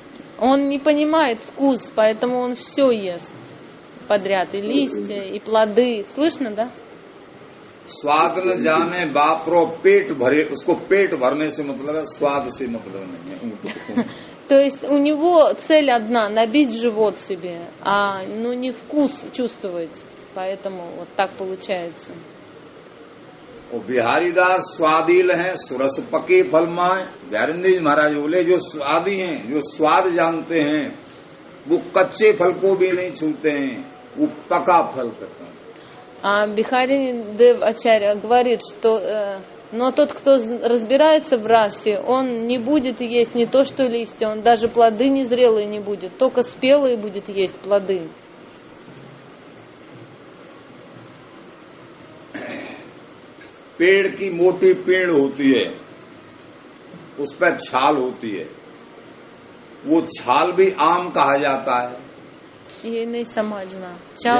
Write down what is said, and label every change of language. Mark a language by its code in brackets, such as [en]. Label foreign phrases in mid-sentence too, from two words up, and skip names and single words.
[ru] Он не понимает вкус, поэтому он все ест подряд, и листья, и плоды. Слышно, да? [hi] स्वाद न जाने बापरो पेट भरे, उसको पेट भरने से मतलब है, स्वाद से मतलब नहीं है ऊंट को। [ru] То есть у него цель одна — набить живот себе, а ну не вкус чувствовать. Поэтому вот так получается. [hi] और बिहारी दास स्वादिल हैं, सुरस पके फल माए। बिहारिंद जी महाराज बोले जो स्वादी हैं, जो स्वाद जानते हैं, वो कच्चे फल को भी नहीं छूते हैं, वो पका फल करते हैं। [ru] Бихари Дев Ачарья говорит, что но тот, кто разбирается в расе, он не будет есть не то что листья, он даже плоды незрелые не будет, только спелые будет есть плоды. [hi] पेड़ की मोटी पेड़ होती है, उस पर छाल होती है, वो छाल भी आम कहा जाता है। ये नहीं समझना। छाल